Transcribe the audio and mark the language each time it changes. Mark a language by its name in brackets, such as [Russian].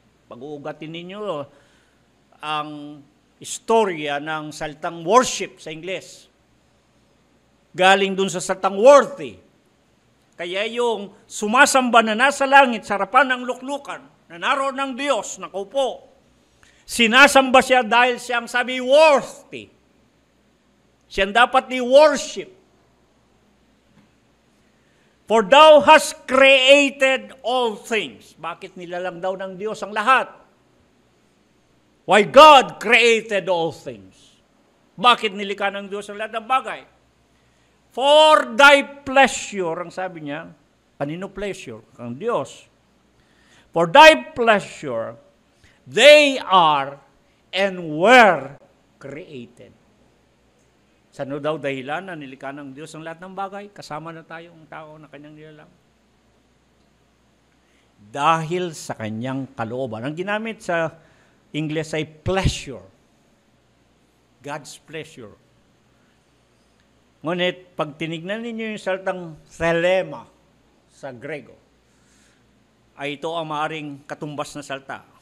[Filipino] Pag-uugatin ninyo ang istorya ng saltang worship sa Ingles. Galing doon sa saltang worthy. Kaya yung sumasamba na nasa langit, sa harapan ng luklukan, na naroon ng Diyos, nakaupo, sinasamba siya dahil siyang sabi, worthy. Siyang dapat ni-worship. [English] For thou hast created all things. [Filipino] Bakit nilalang daw ng Diyos ang lahat? [English] Why God created all things? [Filipino] Bakit nilikha ng Diyos ang lahat ng bagay? [English] For thy pleasure, [Filipino] ang sabi niya, kanino pleasure? Ang Diyos. [English] For thy pleasure, they are and were created. [Filipino] Sa ano daw dahilan na nilikha ng Diyos ang lahat ng bagay? Kasama na tayo ang tao na kanyang nilalang. Dahil sa kanyang kalooban. Ang ginamit sa Ingles ay pleasure. [English] God's pleasure. [Filipino] Ngunit, pag tinignan ninyo yung salitang thelema sa Grego, ay ito ang maaring katumbas na salta.